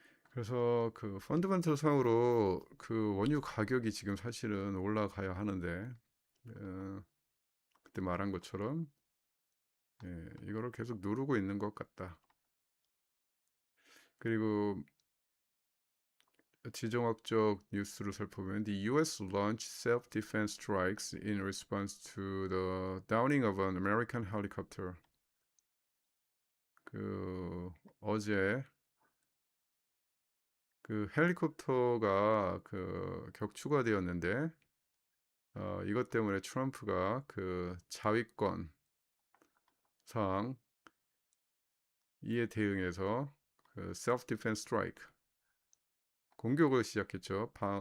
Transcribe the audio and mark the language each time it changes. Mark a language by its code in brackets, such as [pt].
[ko] 그래서 그 펀드멘털 상으로 그 원유 가격이 지금 사실은 올라가야 하는데, 어, 그때 말한 것처럼, 예, 이거를 계속 누르고 있는 것 같다. 그리고 지정학적 뉴스를 살펴보면 the U.S. [en] launched self-defense strikes in response to the downing of an American helicopter. [ko] 그 어제 그 헬리콥터가 그 격추가 되었는데, 이것 때문에 트럼프가 그 자위권 상 이에 대응해서 그 self defense strike 공격을 시작했죠.